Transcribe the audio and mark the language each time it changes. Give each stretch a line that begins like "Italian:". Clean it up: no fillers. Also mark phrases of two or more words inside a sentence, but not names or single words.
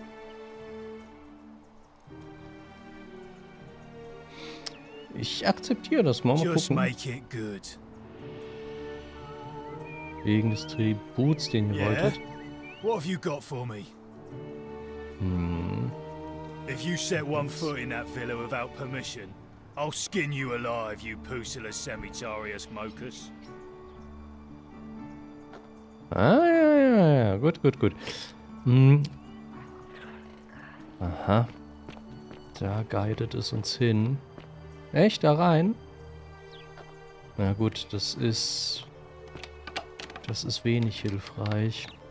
German: Ich akzeptiere das mal. Mal
English: Just
German: gucken.
English: make it good.
German: Wegen des Tributs, den ihr wolltet.
English: What have you got for me? If you set one foot in that villa without permission, I'll skin you alive, you
Latin: pusillas semitarius mocus.
German: Ja. Gut. Aha. Da guidet es uns hin. Echt? Da rein? Na gut, das ist wenig hilfreich.